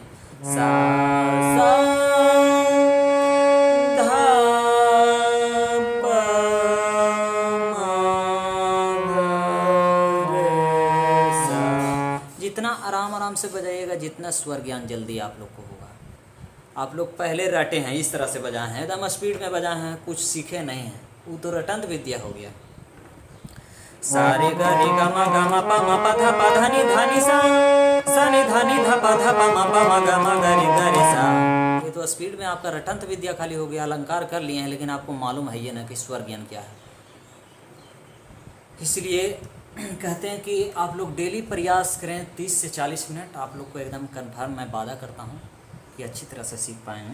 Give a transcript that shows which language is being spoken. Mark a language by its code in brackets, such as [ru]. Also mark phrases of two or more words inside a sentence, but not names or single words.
[hi] सा सा धा प मा ग रे सा। जितना आराम से बजाइएगा, जितना स्वर ज्ञान जल्दी आप लोग को होगा। आप लोग पहले रटे हैं, इस तरह से बजाए हैं, एकदम स्पीड में बजाए हैं, कुछ सीखे नहीं हैं, वो तो रटंत विद्या हो गया। सारे ग रे ग म ग म प म प ध प ध नि ध नि सा नि ध नि ध प ध प म प म ग म ग रे सा। ये तो स्पीड में आपका रटंत विद्या खाली हो गया, अलंकार कर लिए हैं, लेकिन आपको मालूम है ये ना कि स्वर ज्ञान क्या है। इसलिए कहते हैं कि आप लोग डेली प्रयास करें 30 से 40 मिनट, आप लोग को एकदम कन्फर्म मैं वादा करता हूँ कि अच्छी तरह से सीख पाएंगे।